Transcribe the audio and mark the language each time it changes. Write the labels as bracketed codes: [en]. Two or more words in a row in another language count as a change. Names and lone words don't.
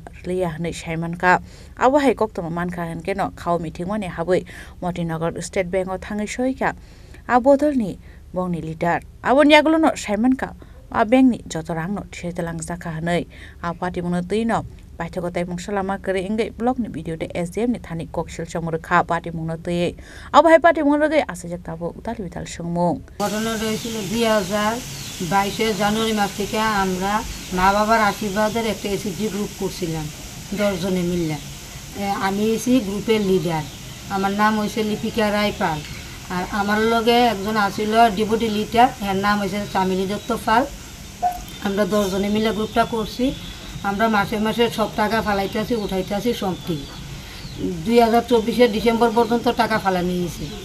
[trp] liya hne saimanka abo haikok to manka hanke no khau meetingmani haboi Motinagar State Bank o thangai soika abodolni bongni leader abon yagulo no saimanka a bank ni joto rang no thietelang jaka hanai a party mono tuino paithago taimung salama kare engai blog ni video de SDM ni thani kokshil chamur kha party mono tuye abo hai party mono ge asajak tabo utal vital sungmung [bn] ঘটনা হয়েছিল 2022 জানুয়ারি মাস থেকে আমরা মা বাবার আশীর্বাদের একটা [en] SHG group [bn] করছিলাম 10 জনে মিলে আমি এসি গ্রুপের লিডার আমার নাম হইছে লিপিকা রায় পাল আর আমার লগে একজন আছিল [en] deputy leader [bn] এর নাম হইছে চামিলি দত্ত পাল আমরা 10 জনে মিলে গ্রুপটা করছি আমরা মাসে মাসে সব টাকা ফালাইতেছি উঠাইতেছি সম্পত্তি 2024 এর ডিসেম্বর পর্যন্ত টাকা ফালানি হয়েছে